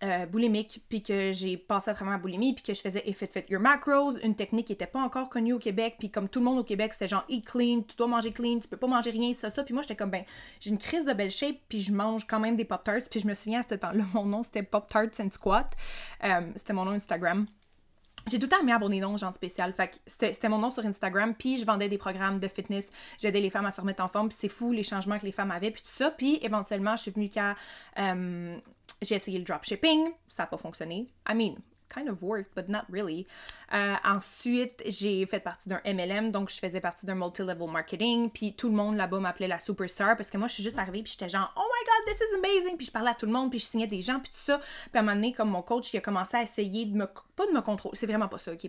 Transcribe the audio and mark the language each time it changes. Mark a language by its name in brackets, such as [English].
[French] boulimique, puis que j'ai passé à travers ma boulimie, puis que je faisais If It Fit Your Macros, une technique qui était pas encore connue au Québec, puis comme tout le monde au Québec, c'était genre eat clean, tu dois manger clean, tu peux pas manger rien, ça, puis moi j'étais comme, ben, j'ai une crise de belle shape, puis je mange quand même des Pop-Tarts, puis je me souviens à ce temps-là, mon nom c'était Pop-Tarts and Squat, c'était mon nom Instagram. J'ai tout le temps aimé avoir des noms genre spécial, fait que c'était mon nom sur Instagram, puis je vendais des programmes de fitness, j'aidais les femmes à se remettre en forme, puis c'est fou les changements que les femmes avaient, puis tout ça, puis éventuellement je suis venue qu'à... j'ai essayé le dropshipping, ça n'a pas fonctionné. [English] I mean, kind of worked, but not really. [French] Ensuite, j'ai fait partie d'un MLM, donc je faisais partie d'un multi-level marketing, puis tout le monde là-bas m'appelait la superstar, parce que moi, je suis juste arrivée, puis j'étais genre « [English] Oh my God, this is amazing! [French] » Puis je parlais à tout le monde, puis je signais des gens, puis tout ça. Puis à un moment donné, comme mon coach, il a commencé à essayer de pas de me contrôler, c'est vraiment pas ça, OK?